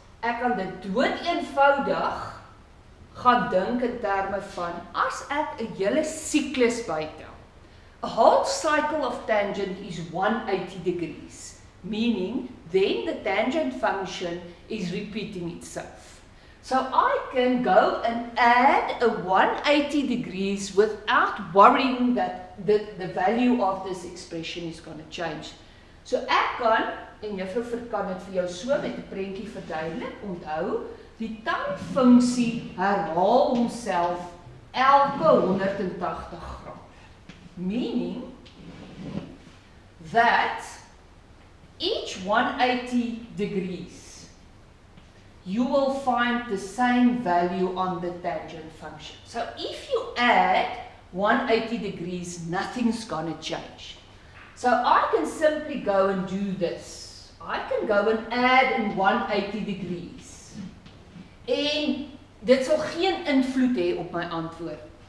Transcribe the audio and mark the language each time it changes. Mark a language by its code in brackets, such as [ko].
[af] Ek kan dit dood eenvoudig gaan dink in terme van, as ek 'n hele siklus bytel. [en] A whole cycle of tangent is 180 degrees, meaning then the tangent function is repeating itself. So I can go and add a 180 degrees without worrying that the value of this expression is going to change. [af] So ek kan, en juffrou kan dit vir jou so met 'n prentjie verduidelik, onthou, die tangfunksie herhaal homself elke 180 grade. [en] Meaning that each 180 degrees you will find the same value on the tangent function. So if you add 180 degrees, nothing's going to change. So I can simply go and do this. I can go and add in 180 degrees. [af] En dit sal geen invloed hê op my antwoord.